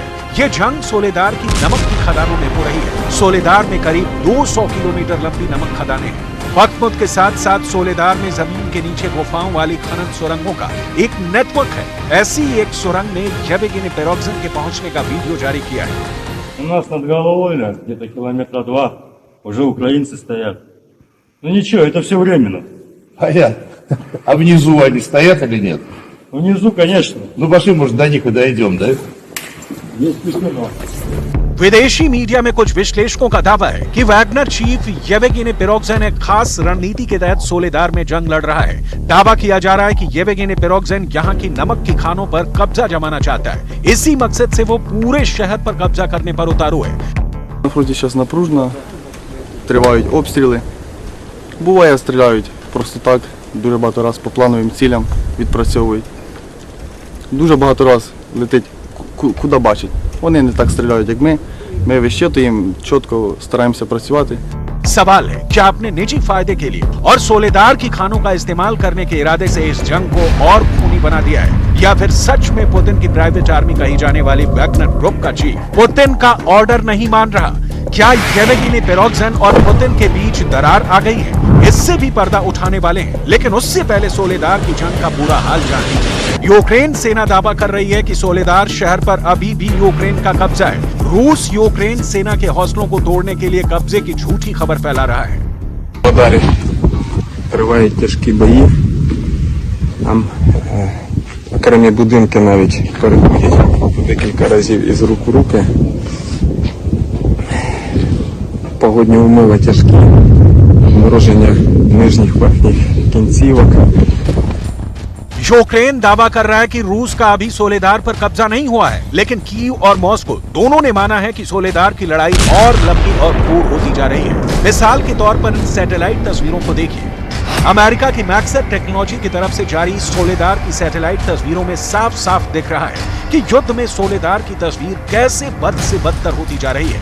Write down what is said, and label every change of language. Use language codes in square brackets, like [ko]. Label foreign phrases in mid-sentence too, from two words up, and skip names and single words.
[hi] ये जंग सोलेदार की नमक की खदानों में हो रही है। सोलेदार में करीब 200 किलोमीटर लंबी नमक खदानें हैं। बख्मुत के साथ साथ सोलेदार में जमीन के नीचे गुफाओं वाली खनन सुरंगों का एक नेटवर्क है। ऐसी एक सुरंग में येवगेनी पेरोगजिन के पहुंचने का वीडियो जारी किया है। [ru] У нас над головой, где-то километра 2, уже украинцы стоят. Ну ничего, это все временно. Понятно. А внизу они стоят или нет? Внизу, конечно. Ну пошли, может, до них и дойдем, да? Есть письмо. [hi] विदेशी मीडिया में कुछ विश्लेषकों का दावा है कि वैगनर चीफ येवगेनी पेरोगजिन एक खास रणनीति के तहत सोलेदार में जंग लड़ रहा है। दावा किया जा रहा है कि येवगेनी पेरोगजिन यहाँ की नमक की खानों पर कब्जा जमाना चाहता है। इसी मकसद से वो पूरे शहर पर कब्जा करने पर उतारू है। [uk] На фронті зараз напружено, тривають обстріли. Буває, стріляють просто так, дуже багато раз по плановим цілям відпрацьовують. Дуже багато раз летить куди бачить. Вони не так стріляють, як ми. Ми вищитуємо, чітко стараємося працювати. [hi] सवाल है क्या अपने निजी फायदे के लिए और सोलेदार की खानों का इस्तेमाल करने के इरादे से इस जंग को और खूनी बना दिया है, या फिर सच में पुतिन की [en] private army [hi] कही जाने वाली वैगनर ग्रुप का चीफ पुतिन का ऑर्डर नहीं मान रहा? क्या येवगेनी पेरोगजिन और पुतिन के बीच दरार आ गई है? इससे भी पर्दा उठाने वाले हैं, लेकिन उससे पहले सोलेदार की जंग का पूरा हाल जान लीजिए। यूक्रेन सेना दावा कर रही है कि सोलेदार शहर पर अभी भी यूक्रेन का कब्जा है। रूस यूक्रेन सेना के हौसलों को तोड़ने के लिए कब्जे की झूठी खबर फैला रहा है। [uk] Удари. Тривають тяжкі бої. Там окремі будинки навіть переходять декілька разів із рук у руки. Погодні умови тяжкі. Мороження нижніх верхніх кінцівок. [hi] यूक्रेन दावा कर रहा है कि रूस का अभी सोलेदार पर कब्जा नहीं हुआ है, लेकिन कीव और मॉस्को दोनों ने माना है कि सोलेदार की लड़ाई और लंबी और क्रूर होती जा रही है। मिसाल के तौर पर इन सैटेलाइट तस्वीरों को देखिए। अमेरिका की मैक्सर टेक्नोलॉजी की तरफ से जारी सोलेदार की सैटेलाइट तस्वीरों में साफ साफ दिख रहा है कि युद्ध में सोलेदार की तस्वीर कैसे बद से बदतर होती जा रही है।